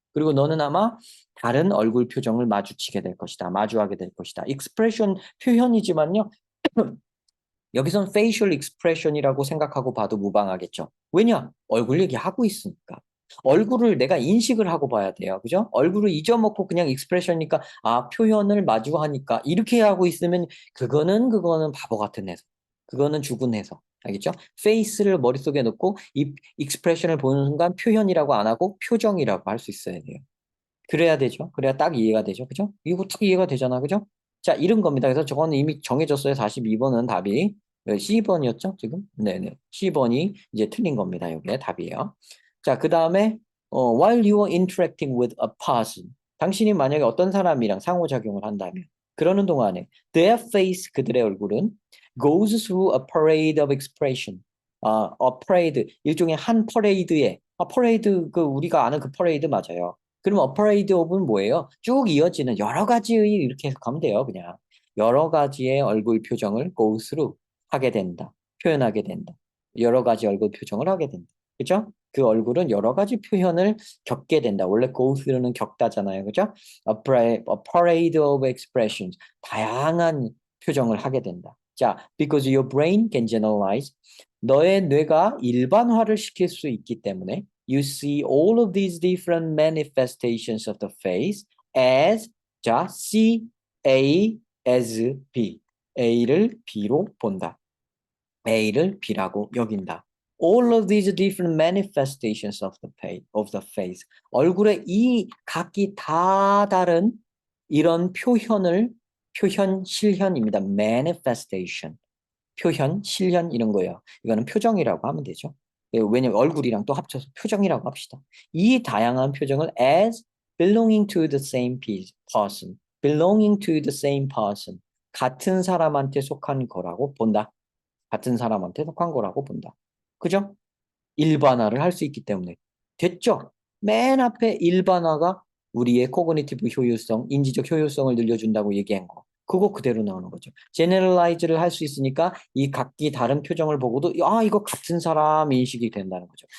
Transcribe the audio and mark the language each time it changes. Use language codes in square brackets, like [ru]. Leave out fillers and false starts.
[ko] 그리고 너는 아마 다른 얼굴 표정을 마주치게 될 것이다. 마주하게 될 것이다. 익스프레션 표현이지만요. 여기선 facial expression이라고 생각하고 봐도 무방하겠죠. 왜냐? 얼굴 얘기하고 있으니까. 얼굴을 내가 인식을 하고 봐야 돼요. 그죠? 얼굴을 잊어먹고 그냥 익스프레션이니까 아, 표현을 마주하니까 이렇게 하고 있으면 그거는 바보 같은 해석. 그거는 죽은 해석. 알겠죠? face를 머릿속에 넣고 이 익스프레션을 보는 순간 표현이라고 안 하고 표정이라고 할 수 있어야 돼요. 그래야 되죠. 그래야 딱 이해가 되죠. 그죠? 이거 딱 이해가 되잖아. 그죠? 자, 이런 겁니다. 그래서 저거는 이미 정해졌어요. 42번은 답이. C번이었죠? 지금? 네네. C번이 이제 틀린 겁니다. 이게 답이에요. 자, 그 다음에, [en] while you are interacting with a person. [ko] 당신이 만약에 어떤 사람이랑 상호작용을 한다면, 그러는 동안에, [en] their face, [ko] 그들의 얼굴은 [en] goes through a parade of expression. [ko] a parade, 일종의 한 퍼레이드에, 퍼레이드, 그, 우리가 아는 그 퍼레이드 맞아요. 그럼 어퍼레이드 오브는 뭐예요? 쭉 이어지는 여러 가지의 이렇게 해석하면 돼요. 그냥 여러 가지의 얼굴 표정을 go through 하게 된다. 표현하게 된다. 여러 가지 얼굴 표정을 하게 된다. 그죠? 그 얼굴은 여러 가지 표현을 겪게 된다. 원래 go through는 겪다잖아요. 그죠? [en] a parade of expressions. [ko] 다양한 표정을 하게 된다. [en] 자, because your brain can generalize. [ko] 너의 뇌가 일반화를 시킬 수 있기 때문에 [en] you see all of these different manifestations of the face as 자, C, A, as B. [ko] A를 B로 본다. A를 B라고 여긴다. [en] All of these different manifestations of the face. [ko] 얼굴의 이 각기 다 다른 이런 표현, 실현입니다. manifestation. 표현, 실현 이런 거예요. 이거는 표정이라고 하면 되죠. 왜냐면 얼굴이랑 또 합쳐서 표정이라고 합시다. [en] 이 다양한 표정을 as belonging to the same person, belonging to the same person, [ko] 같은 사람한테 속한 거라고 본다. 같은 사람한테 속한 거라고 본다. 그죠? 일반화를 할 수 있기 때문에. 됐죠? 맨 앞에 일반화가 우리의 코그니티브 효율성, 인지적 효율성을 늘려준다고 얘기한 거. 그거 그대로 나오는 거죠. 제너럴라이즈를 할 수 있으니까 이 각기 다른 표정을 보고도 아, 이거 같은 사람 인식이 된다는 거죠.